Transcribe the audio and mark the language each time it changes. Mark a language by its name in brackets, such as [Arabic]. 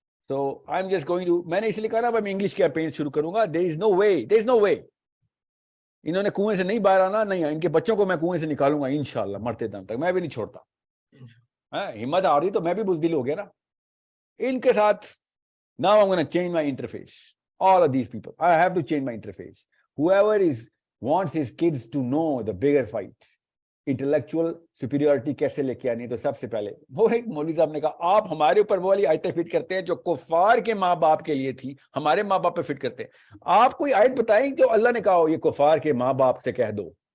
[English] So I'm just going to, [Urdu] میں نے اس لیے کہا نا میں انگلش کیمپین شروع کروں گا. [English] there is no way [Urdu] انہوں نے کنویں سے نہیں باہر آنا, نہیں ان کے بچوں کو میں کنویں سے نکالوں گا انشاءاللہ مرتے دم تک. میں بھی نہیں چھوڑتا. ہمت آ رہی تو میں بھی بزدل ہو گیا نا ان کے ساتھ. [English] Now I'm going to change my interface. All of these people, I have to change my interface. Whoever wants his kids to know the bigger fight, intellectual superiority [Urdu] کیسے لے کے آنی, تو سب سے پہلے وہ ایک مولوی صاحب نے کہا آپ ہمارے اوپر وہ والی آیتیں فٹ کرتے ہیں جو کفار کے ماں باپ کے لیے تھی, ہمارے ماں باپ پہ فٹ کرتے ہیں. آپ کوئی آیت بتائیں کہ اللہ نے کہا ہو یہ کفار کے ماں باپ سے کہہ دو.